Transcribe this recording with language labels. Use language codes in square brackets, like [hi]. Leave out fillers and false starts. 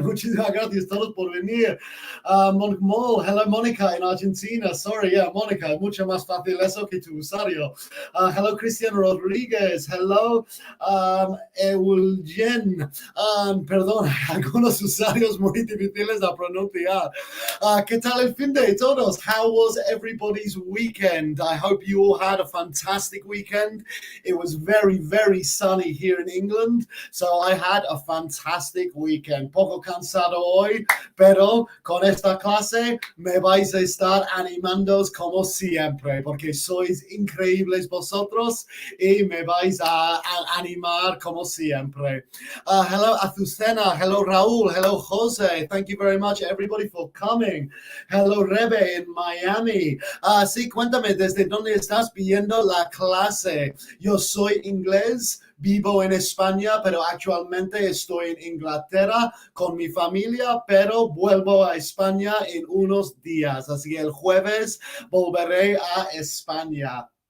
[es] Muchísimas gracias a todos por venir. Hello Mónica en Argentina. [en] Sorry, yeah, [es] Mónica, mucho más fácil eso que tu usuario. [en] Hello Cristian Rodríguez. Hello Eugen. [es] Perdón, algunos usuarios muy difíciles de pronunciar. ¿Qué tal el fin de todos? [en] How was everybody's weekend? I hope you all had a fantastic weekend. It was very, very sunny here in England. So I had a fantastic weekend. [es] Poco cansado hoy, pero con esta clase me vais a estar animando como siempre, porque sois increíbles vosotros y me vais a animar como siempre. [en] Hello Azucena, hello Raúl, hello Jose. Thank you very much everybody for coming. Hello Rebe in Miami. [es] Sí, cuéntame desde dónde estás viendo la clase. Yo soy inglés. Vivo en España, pero actualmente estoy en Inglaterra con mi familia, pero vuelvo a España en unos días. Así que el jueves volveré a España.